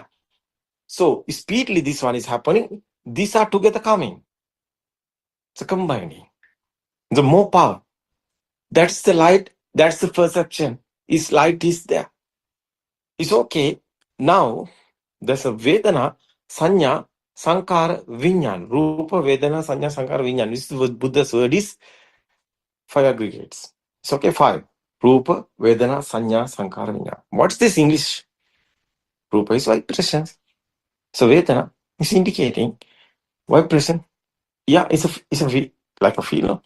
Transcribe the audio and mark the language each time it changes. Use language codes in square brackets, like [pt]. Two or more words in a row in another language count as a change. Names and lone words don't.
[en] So speedily this one is happening. These are together coming. It's a combining. The more power. That's the light. That's the perception. Is light is there. It's okay. Now there's a [pi] Vedana, Sanya, Sankara, Vinyan. Rupa, Vedana, Sanya, Sankara, Vinyan. [en] This is what Buddha's word is. 5 aggregates. It's okay, 5. [pi] Rupa, Vedana, Sanya, Sankara, Vinyan. [en] What's this English? Rupa is vibrations. So Vedana is indicating vibration. Yeah, it's a like a feel, no?